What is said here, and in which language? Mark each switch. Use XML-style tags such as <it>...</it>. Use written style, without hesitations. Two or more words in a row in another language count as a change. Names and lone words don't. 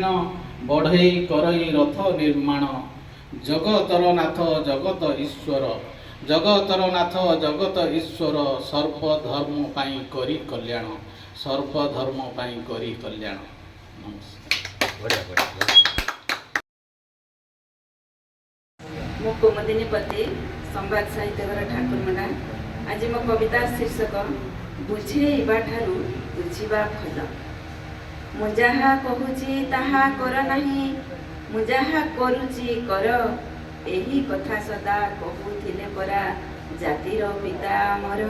<hi>बढ़ई करई रथ निर्माण। जगतर नाथ जगत ईश्वर। जगतर नाथ जगत ईश्वर। सर्वधर्म पाई करी कल्याण। सर्वधर्म पाई करी कल्याण।</hi> <or>नमस्कार। ମୁଁ କୁମୁଦିନୀ ପତି ସମ୍ବାଦ ସାହିତ୍ୟଘର ଠାକୁରମୁଣ୍ଡା। ଆଜି ମୋ କବିତା ଶୀର୍ଷକ ବୁଝେଇବା ଠାରୁ ବୁଝିବା ଭଲ। ମୁଁ ଯାହା କହୁଛି ତାହା କର ନାହିଁ, ମୁଁ ଯାହା କରୁଛି କର, ଏହି କଥା ସଦା କହୁଥିଲେ ପରା ଜାତିର ପିତା ଆମର।</or>